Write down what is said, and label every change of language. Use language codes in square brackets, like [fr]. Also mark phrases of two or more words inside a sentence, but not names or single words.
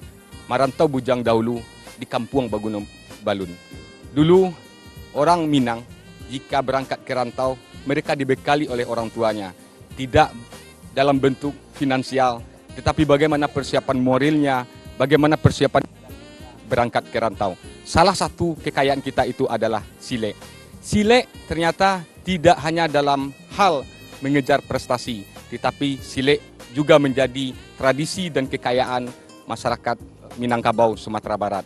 [min] Marantau bujang dahulu, di kampung baguno balun. [id] Dulu, orang Minang, jika berangkat ke rantau, mereka dibekali oleh orang tuanya. Tidak dalam bentuk finansial, tetapi bagaimana persiapan moralnya, bagaimana persiapan berangkat ke rantau. Salah satu kekayaan kita itu adalah sile. Sile ternyata tidak hanya dalam hal mengejar prestasi, tetapi sile juga menjadi tradisi dan kekayaan masyarakat Minangkabau, Sumatera Barat.